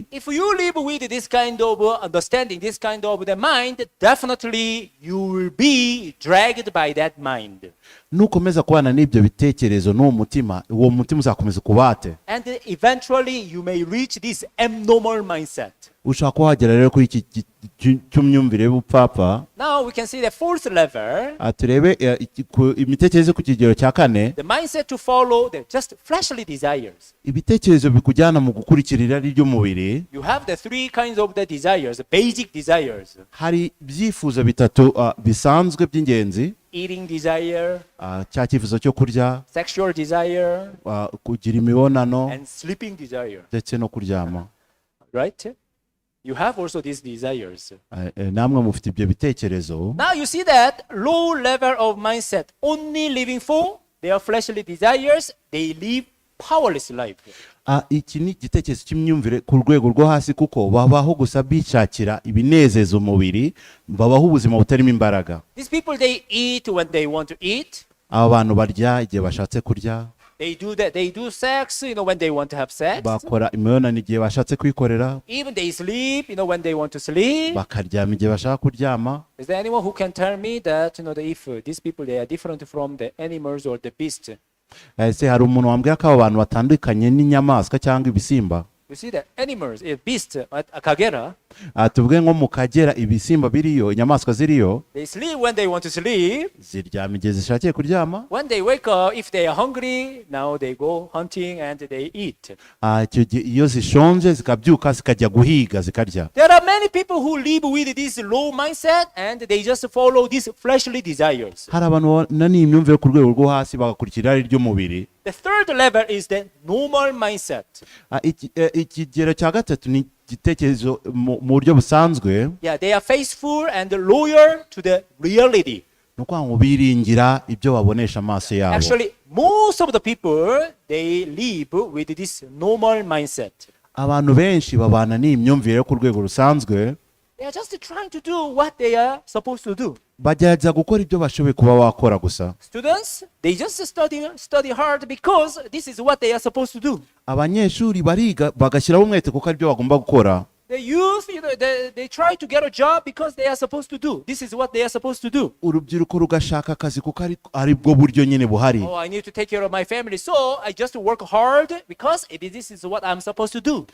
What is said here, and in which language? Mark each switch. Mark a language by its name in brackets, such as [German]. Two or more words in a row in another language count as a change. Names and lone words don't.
[English] If you live with this kind of understanding, this kind of the mind, definitely you will be dragged by that mind. [Kinyarwanda] Nukomeza kubana n'ibyo bitekerezo n'uwo mutima, uwo mutima uzakomeza kubate. [English] And eventually you may reach this abnormal mindset. [Kinyarwanda] Ushaka kuhagera rero kuri iki cy'umyumvire y'ubupfapfa. [English] Now we can see the fourth level. [Kinyarwanda] Turebe imitekerereze ku kigero cya kane. [English] The mindset to follow the just fleshly desires. [Kinyarwanda] Ibitekerezo bikujyana mu gukurikira irari ry'umubiri. [English] You have the three kinds of the desires, basic desires. [Kinyarwanda] Hari ibyifuzo bitatu bisanzwe by'ingenzi. [English] Eating desire, [Kinyarwanda] cya cyifuzo cyo kurya, [English] sexual desire, [Kinyarwanda] kugira imibonano, [English] and sleeping desire. [Kinyarwanda] ndetse no kuryama. [English] Right? You have also these desires. [Kinyarwanda] Namwe mufite ibyo bitekerezo. [English] Now you see that low level of mindset, only living for their fleshly desires, they live powerless life. [Kinyarwanda] Iki ni igitekerezo cy'imyumvire ku rwego rwo hasi, kuko babaho gusa bishakira ibinezeza umubiri, babaho ubuzima butarimo imbaraga. [English] These people, they eat when they want to eat. [Kinyarwanda] Aba bantu barya igihe bashatse kurya. [English] They do sex, when they want to have sex. [Kinyarwanda] Bakora imibonano igihe bashatse kwikorera. [English] Even they sleep, when they want to sleep. [Kinyarwanda] Bakaryama igihe bashaka kuryama. [English] Is there anyone who can tell me that, if these people, they are different from the animals or the beasts? [Kinyarwanda] Ese hari umuntu wambwira ko abo bantu batandukanye n'inyamaswa cyangwa ibisimba? [English] You see the animals, a beast at Akagera, [Kinyarwanda] tuvuge nko mu Kagera ibisimba biriyo, inyamaswa ziriyo, [English] they sleep when they want to sleep. [Kinyarwanda] ziryama igihe zishakiye kuryama. [English] When they wake up, if they are hungry, now they go hunting and they eat. [Kinyarwanda] Icyo gihe iyo zishonje zikabyuka zikajya guhiga zikarya. [English] There are many people who live with this low mindset and they just follow these fleshly desires. [Kinyarwanda] Hari abantu babona ni imyumvire ku rwego rwo hasi bagakurikira irari ry'umubiri. [English] The third level is the normal mindset. [Kinyarwanda] Ikigero cya gatatu ni igitekerezo mu buryo busanzwe. [English] Yeah, they are faithful and loyal to the reality. [Kinyarwanda] Ni ukuvuga ngo biringira ibyo babonesha amaso yabo. [English] Actually, most of the people, they live with this normal mindset. [Kinyarwanda] Abantu benshi babana n'imyumvire yo ku rwego rusanzwe. [English] They are just trying to do what they are supposed to do. [Kinyarwanda] Bagerageza gukora ibyo bashoboye kuba wakora gusa. [English] Students, they just study hard because this is what they are supposed to do. [Kinyarwanda] Abanyeshuri bariga bagashyiraho umwete kuko aribyo bagomba gukora. [English] The youth, they try to get a job because they are supposed to do. This is what they are supposed to do. [Kinyarwanda] Urubyiruko rugashaka akazi kuko aribwo buryo nyine buhari. [English] Oh, I need to take care of my family, so I just work hard because this is what I'm supposed to do.